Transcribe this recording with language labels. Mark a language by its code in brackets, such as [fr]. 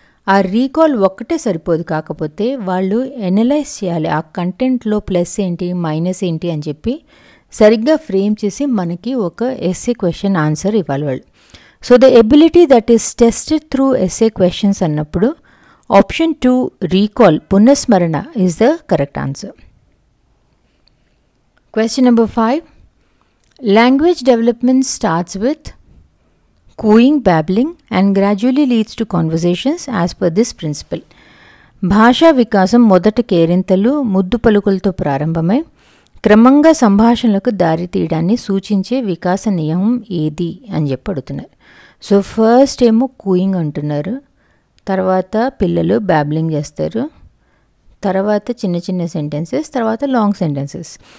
[te] ఆ రీకాల్ ఒక్కటే సరిపోదు, కాకపోతే వాళ్ళు ఎనలైజ్ చేయాలి ఆ కంటెంట్లో ప్లస్ ఏంటి మైనస్ ఏంటి అని చెప్పి సరిగ్గా ఫ్రేమ్ చేసి మనకి ఒక ఎస్సే క్వశ్చన్ ఆన్సర్ ఇవ్వాలి వాళ్ళు. [en] So the ability that is tested through essay questions అన్నప్పుడు option 2 recall, పునఃస్మరణ is the correct answer. Question number 5. Language development starts with cooing, babbling and gradually leads to conversations as per this principle. [te] భాషా వికాసం మొదట కేరింతలు, ముద్దు పలుకులతో ప్రారంభమై క్రమంగా సంభాషణలకు దారి తీయడాన్ని సూచించే వికాస నియమం ఏది అని చెప్పి అడుగుతున్నారు. సో ఫస్ట్ ఏమో కూయింగ్ అంటున్నారు, తర్వాత పిల్లలు బ్యాబ్లింగ్ చేస్తారు, తర్వాత చిన్న చిన్న సెంటెన్సెస్, తర్వాత లాంగ్ సెంటెన్సెస్.